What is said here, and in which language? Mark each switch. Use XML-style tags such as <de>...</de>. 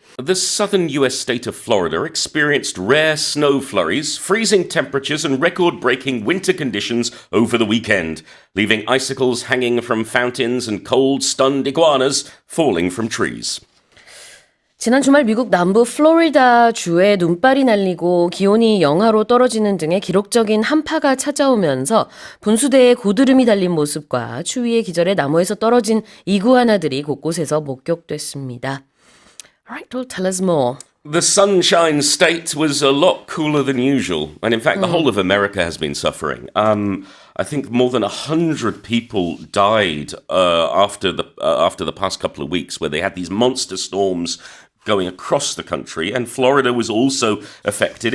<en>The southern US state of Florida experienced rare snow flurries, freezing temperatures, and record breaking winter conditions over the weekend, leaving icicles hanging from fountains and cold, stunned iguanas falling from trees.</en> <ko>지난 주말 미국 남부 플로리다 주에 눈발이 날리고 기온이 영하로 떨어지는 등의 기록적인 한파가 찾아오면서 분수대에 고드름이 달린 모습과 추위의 기절에 나무에서 떨어진 이구아나들이 곳곳에서 목격됐습니다.</ko> <en>Alright, well, tell us more. The Sunshine State was a lot cooler than usual, and in fact, the whole of America has been suffering. I think more than 100 people died after the past couple of weeks, where they had these monster storms going across the country, and Florida was also affected.</en>